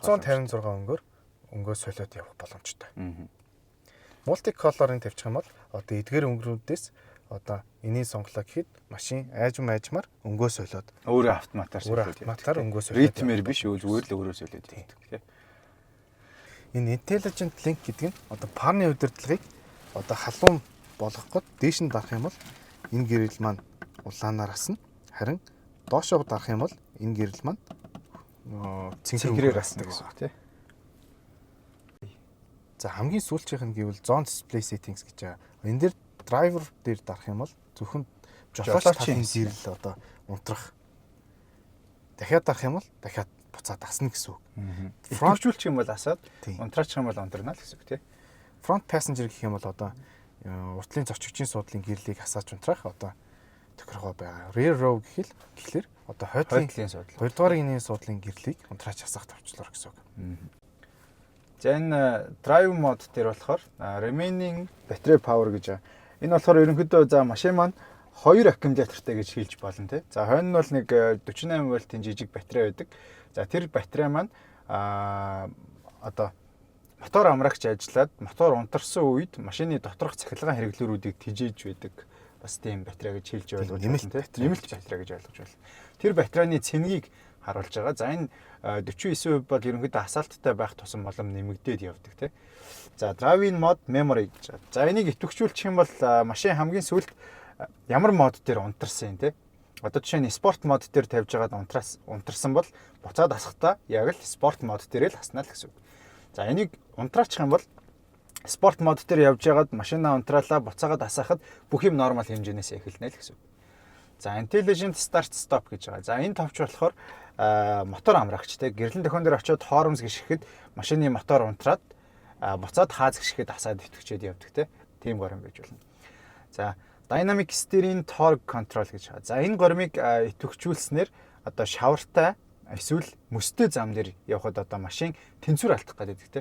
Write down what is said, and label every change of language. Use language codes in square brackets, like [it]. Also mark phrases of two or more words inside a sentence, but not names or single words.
[mn] 256 өнгөөр өнгөө солиод явах боломжтой. [en] Multi color- [mn] ыг тавьчих юм бол одоо эдгээр өнгөрүүдээс одоо энийг сонглоо гэхэд машин айжмаар өнгөө солиод өөрөө автоматар өнгөө солиод ритмээр биш зүгээр л өөрөө солиод байдаг тийм. Энэ [en] intelligent link [mn] гэдэг нь одоо парны удирдлагыг одоо халуун болгоход дээш нь дарах юм бол энэ гэрэл маань улаанаар асна. Харин доошоо дарах юм бол энэ гэрэл маань цэнхрээр асна гэсэн үг тийм. За хамгийн сүүлчийнх нь гэвэл [en] zone display settings [mn] гэж байгаа. Энэ дээр драйвер дээр дарах юм бол зөвхөн жолоочийн гэрэл одоо унтрах. Дахиад дарах юм бол дахиад буцаад асна гэсэн үг. Фронтжүүлчих юм бол асаад, унтраачих юм бол унтрана л гэсэн үг тийм. [en] Front passenger [mn] гэх юм бол одоо уртлын зорчигчийн суудлын гэрлийг асааж унтрах одоо тохиргоо байгаа. [en] Rear row [mn] гэхэлэр одоо хойдлын суудлын 2 дугаар гинийн суудлын гэрлийг унтрааж асах товчлоор гэсэн үг. За энэ [en] drive mode [mn] дээр болохоор [en] remaining battery power [mn] гэж байгаа. Энэ болохоор ерөнхийдөө за машин маань 2 аккумулятортай гэж хэлж болно тий. За хойно нь бол нэг 48 вольтын жижиг батарей байдаг. За тэр батарей маань одоо мотор амрагч ажиллаад мотор унтарсан үед машины доторх цахилгаан хэрэглүүрүүдийг тижээж байдаг. Бас тийм батарей гэж хэлж ойлгож байна тийм. Нэмэлт батарей гэж ойлгож байна. Тэр батарейны цэнгийг харуулж байгаа. За энэ 49% бол ерөнхийдөө асаалттай байх тусам болом нэмэгдээд явдаг тийм. За [en] driving mode memory [mn] гэж байна. За энийг идэвхжүүлчих юм бол машин хамгийн сүүлд ямар мод дээр унтарсан юм тийм. Одоо жишээ нь спорт мод дээр тавьж байгаад унтарсан бол буцаад асахдаа яг л спорт мод дээр л хаснаа л гэсэн үг. За энийг унтраачих юм бол спорт мод дээр явж байгаад машинаа унтраалаа буцаагаад асаахад бүх юм нормал хэмжээнээс эхэлнэ л гэсэн үг. За [en] intelligent start stop [mn] гэж байгаа. За энэ товч болохоор мотор амрагчтай гэрлэн төхөн дээр очиод хоромс гიშгэхэд машины мотор унтраад буцаад хааз гიშгэхэд асаад итгэжээд явдаг тийм горим байж болно. За [en] Dynamic Steering Torque Control [mn] гэж байгаа. За энэ горимыг идэвхжүүлснээр одоо шавартай эсвэл мөстэй зам дээр явхад одоо машин тэнцвэр алдах гэдэг тийм.